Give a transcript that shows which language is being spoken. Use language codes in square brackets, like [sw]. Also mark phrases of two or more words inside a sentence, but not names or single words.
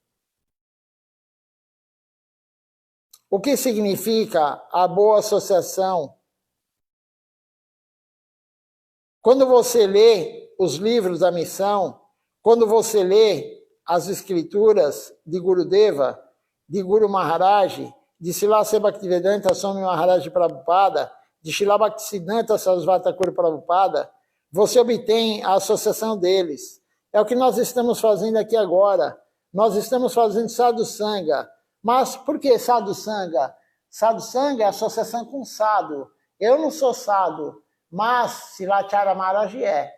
[pt] O que significa a boa associação? Quando você lê os livros da missão, quando você lê as escrituras de Gurudeva, de Guru Maharaj, de Srila Bhaktivedanta Swami Maharaj Prabhupada, de Srila Bhaktisiddhanta Sarasvati Thakur Prabhupada, você obtém a associação deles. É o que nós estamos fazendo aqui agora. Nós estamos fazendo [sa] Sadhu Sangha. [pt] Mas por que [sa] Sadhu Sangha? Sadhu Sangha [pt] é associação com Sadhu. Eu não sou Sadhu, mas Silachara Maharaj é.